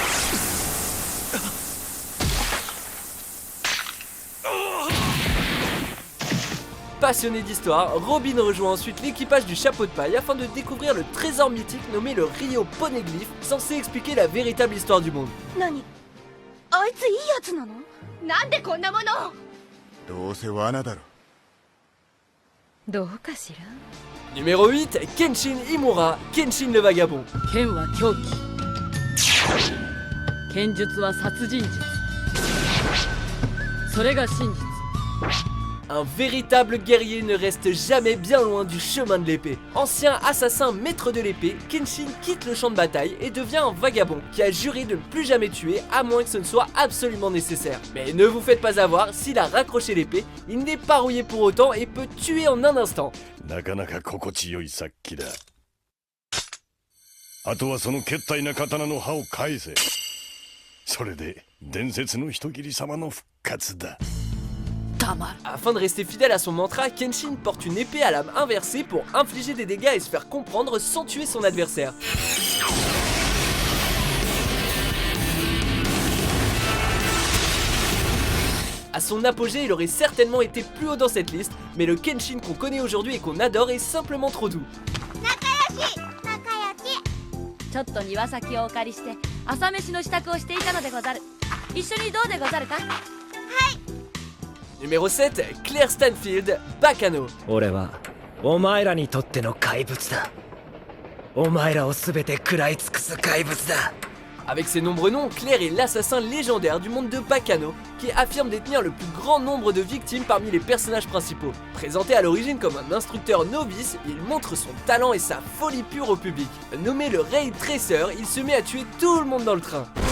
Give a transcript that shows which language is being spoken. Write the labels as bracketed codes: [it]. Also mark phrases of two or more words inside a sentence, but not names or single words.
[fr] Passionné d'histoire, Robin rejoint ensuite l'équipage du chapeau de paille afin de découvrir le trésor mythique nommé le Rio Poneglyph, censé expliquer la véritable histoire du monde. [ja] 何？あいついいやつなの？なんでこんなもの？どうせ罠だろ。どうかしら。 [fr] Numéro 8, Kenshin Himura, Kenshin le Vagabond. [ja] 剣は狂気、剣術は殺人術、それが真実。 [fr] Un véritable guerrier ne reste jamais bien loin du chemin de l'épée. Ancien assassin maître de l'épée, Kenshin quitte le champ de bataille et devient un vagabond qui a juré de ne plus jamais tuer à moins que ce ne soit absolument nécessaire. Mais ne vous faites pas avoir, s'il a raccroché l'épée, il n'est pas rouillé pour autant et peut tuer en un instant. [ja] なかなか心地よい殺気だ。あとはその決体な刀の刃を返せ。それで伝説の人斬り様の復活だ。 [fr] Afin de rester fidèle à son mantra, Kenshin porte une épée à lame inversée pour infliger des dégâts et se faire comprendre sans tuer son adversaire. À son apogée, il aurait certainement été plus haut dans cette liste, mais le Kenshin qu'on connaît aujourd'hui et qu'on adore est simplement trop doux. [ja] ちょっと庭先をお借りして朝飯の支度をしていたのでござる。一緒にどうでござるか？ [fr] Numéro 7, Claire Stanfield, Bacano. [ja] 俺はお前らにとっての怪物だ。お前らを全て食らい尽くす怪物だ。 [fr] Avec ses nombreux noms, Claire est l'assassin légendaire du monde de Bacano, qui affirme détenir le plus grand nombre de victimes parmi les personnages principaux. Présenté à l'origine comme un instructeur novice, il montre son talent et sa folie pure au public. Nommé le Raid Tracer, il se met à tuer tout le monde dans le train.